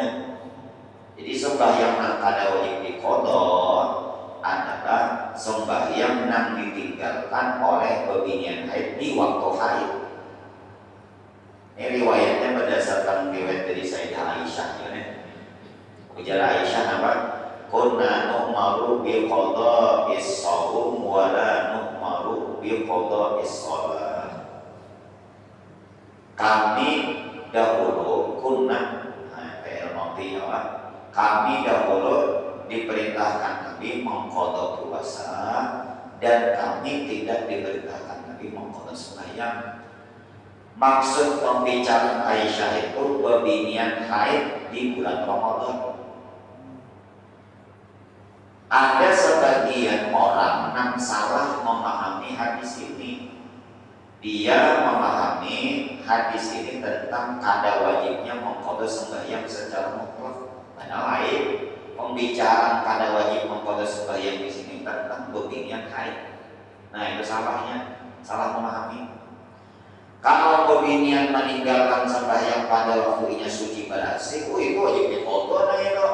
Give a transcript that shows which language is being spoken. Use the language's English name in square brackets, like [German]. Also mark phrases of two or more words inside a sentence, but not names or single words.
[Banjar] Jadi sembahyang yang kada wajib diqada adalah sembahyang yang ditinggalkan oleh pebinian haid di waktu haid. Ini riwayatnya berdasarkan riwayat dari Sayyidah Aisyah ya. Ujar Aisyah apa? [Arabic] Kunna nu'maru bi qada'is shaum wa la nu'maru bi qada'is shalah. [Banjar] Kami dahulu kunna, kami dahulu diperintahkan Nabi mengqada puasa dan kami tidak diperintahkan Nabi mengqada sembahyang. Maksud pembicaraan Aisyah itu pebinian haid di bulan Ramadan. Ada sebagian orang yang salah memahami hadis ini. Dia memahami hadis ini tentang kada wajibnya mengqada sembahyang secara mutlak. Padahal lain, pembicaraan kada wajib mengqada sembahyang di sini tentang pebinian haid. Nah, itu salahnya, salah memahami. Kalau pebinian meninggalkan sembahyang pada waktunya suci berasih, itu wajib diqada nah itu.